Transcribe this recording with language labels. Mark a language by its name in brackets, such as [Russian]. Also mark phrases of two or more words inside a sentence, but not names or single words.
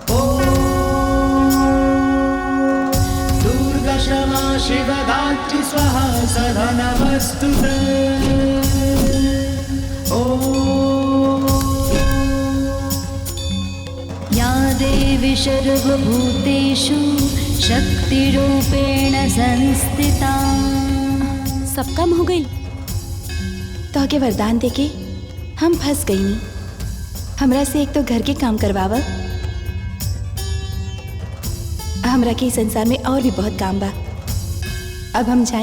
[Sanskrit] दुर्गा क्षमा शिव धात्री स्वाहा सदा नमस्तुते। या देवी सर्वभूतेषु शक्तिरूपेण संस्थिता। [Bhojpuri] सब काम हो गई। तो के वरदान देके हम फंस गई नहीं। हमरा से एक तो घर के काम करवावा, हमरा के संसार में और भी बहुत काम बा। अब हम जाएं?